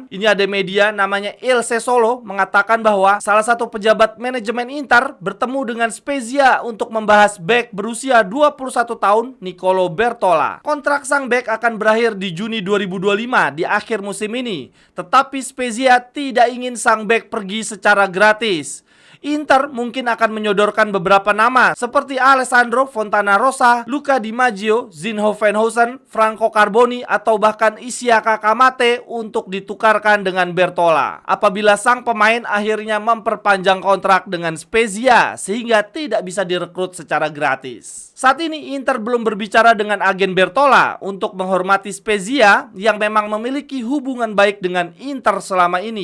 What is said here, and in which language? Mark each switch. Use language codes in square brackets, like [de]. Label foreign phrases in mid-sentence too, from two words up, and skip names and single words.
[id] Ini ada media namanya Il Sole mengatakan bahwa salah satu pejabat manajemen Inter bertemu dengan Spezia untuk membahas back berusia 21 tahun Nicolo Bertola. Kontrak sang back akan berakhir di Juni 2025 di akhir musim ini. Tetapi Spezia tidak ingin sang back pergi secara gratis. Inter mungkin akan menyodorkan beberapa nama seperti Alessandro Fontanarossa, Luca Di Maggio, Zinho Venhausen, Franco Carboni, atau bahkan Isiaka Kamate untuk ditukarkan dengan Bertola apabila sang pemain akhirnya memperpanjang kontrak dengan Spezia sehingga tidak bisa direkrut secara gratis. Saat ini Inter belum berbicara dengan agen Bertola untuk menghormati Spezia yang memang memiliki hubungan baik dengan Inter selama ini.